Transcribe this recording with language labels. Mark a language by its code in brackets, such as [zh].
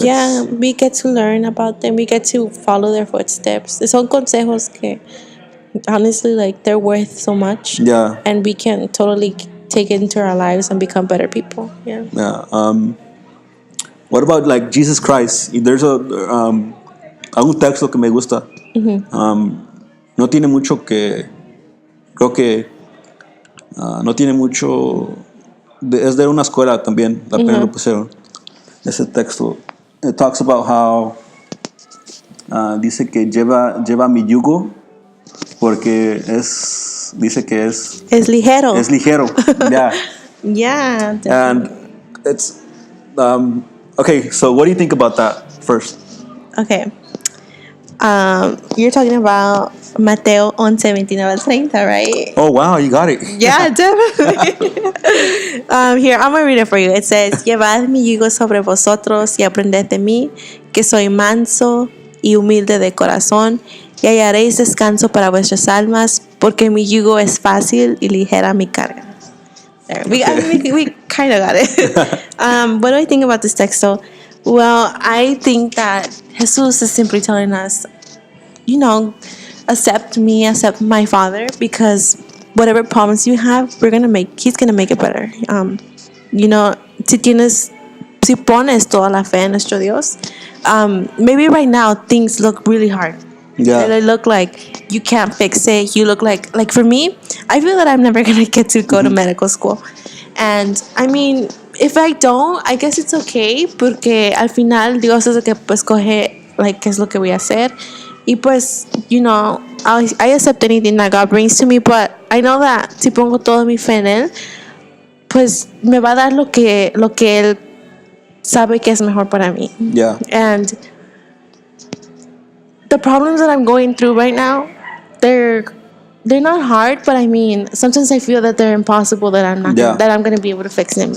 [en] Yeah, we get to learn about them. We get to follow their footsteps. [es] Son consejos que, [en] honestly, like, they're worth so much. Yeah. And we can totally take it into our lives and become better people. Yeah. Yeah. What about, like, Jesus Christ? There's [es] algún texto que me gusta. No tiene mucho que, creo que no tiene mucho. Es de una escuela también. Apenas lo pusieron. Ese texto. [en] It talks about how [es] dice que lleva mi yugo porque dice que es ligero. Es ligero. [en] Yeah. Yeah. And it's okay. So what do you think about that first? Okay. You're talking about Mateo 11:29-30, right? Oh wow, you got it. Yeah, definitely. Here, I'm gonna read it for you. It says, [es] "Llevad mi yugo sobre vosotros y aprended de mí, que soy manso y humilde de corazón, y hallaréis descanso para vuestras almas, porque mi yugo es fácil y ligera mi carga." [en] there. We kind of got it. What do I think about this text though? Well, I think that Jesus is simply telling us, you know, accept me, accept my Father, because whatever problems you have, He's gonna make it better. You know, [es] si pones toda la fe en nuestro Dios, [en] maybe right now things look really hard. Yeah. They look like you can't fix it. You look like for me, I feel that I'm never gonna get to go to medical school. And I mean, if I don't, I guess it's okay, [es] porque al final Dios es el que pues coge [en] like [es] qué es lo que voy a hacer. Y pues, [en] you know, I accept anything that God brings to me, but I know that [es] si pongo toda mi fe en él, pues me va a dar lo que él sabe que es mejor para mí. [en] Yeah. And the problems that I'm going through right now, they're not hard, but I mean, sometimes I feel that they're impossible, that I'm not that I'm going to be able to fix them.